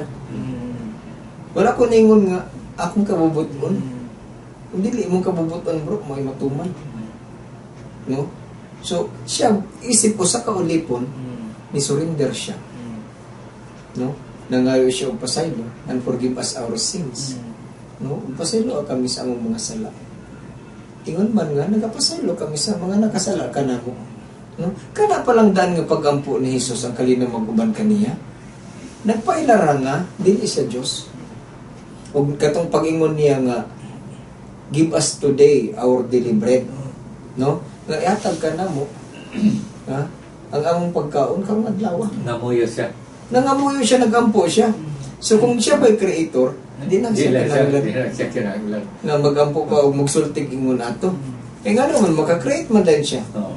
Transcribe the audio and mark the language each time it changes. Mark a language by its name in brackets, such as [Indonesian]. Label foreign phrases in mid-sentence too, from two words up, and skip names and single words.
[Cebuano] Wala ko ningon nga, akong kabubuton. Kung dili imong kabubuton, bro, mo'y matuman. No? So, siya, isip ko sa kaulipon, ni surrender siya. No? Nangayo siya og pasaylo, [English] and forgive us our sins. [Cebuano] No? Pasaylo kami sa among mga sala. Ingon man nga, nagapasaylo kami sa mga nakasala ka na mo. No? Kana palang daan nga pagampo ni Jesus ang kalina maguban kaniya. Nagpailara nga, dili siya Diyos. O katong pag-ingon niya nga, [English] give us today our daily bread. No? [Cebuano] Nga ihatag ka na mo. Ha? Ang among pagkaon kang adlaw. Namuyo siya. Nangamuyo siya, nagampo siya. So kung siya ba'y creator, di na siya kinahanglan na magampo ka o magsultig ingon ato. [Filipino] Eh nga naman, makakreate man din siya.